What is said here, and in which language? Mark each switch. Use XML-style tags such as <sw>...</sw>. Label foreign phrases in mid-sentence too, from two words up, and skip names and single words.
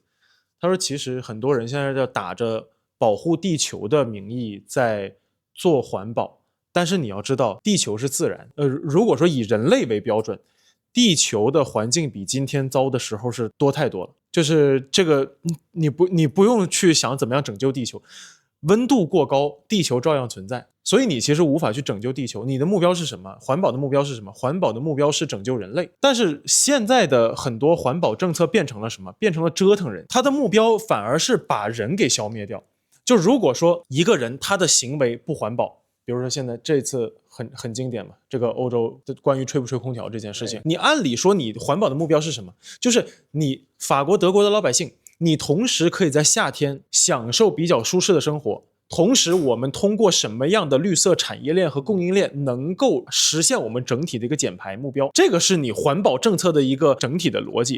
<zh>他說其實很多人現在在打着保護地球的名義在做環保，但是你要知道地球是自然，如果說以人類為標準，地球的環境比今天糟的時候是多太多了，就是這個你不用去想怎麼樣拯救地球，溫度過高地球照樣存在，所以你其實無法去拯救地球。你的目標是什麼？環保的目標是什麼？環保的目標是拯救人類。但是現在的很多環保政策變成了什麼？變成了折騰人，他的目標反而是把人給消滅掉。就如果說一個人他的行為不環保，比如說現在這次很經典嘛，這個歐洲的關於吹不吹空調這件事情，你按理說你環保的目標是什麼？就是你法國德國的老百姓，你同時可以在夏天享受比較舒適的生活，同時我們通過什麼樣的綠色產業鏈和供應鏈能夠實現我們整體的一個減排目標，這個是你環保政策的一個整體的邏輯。</zh>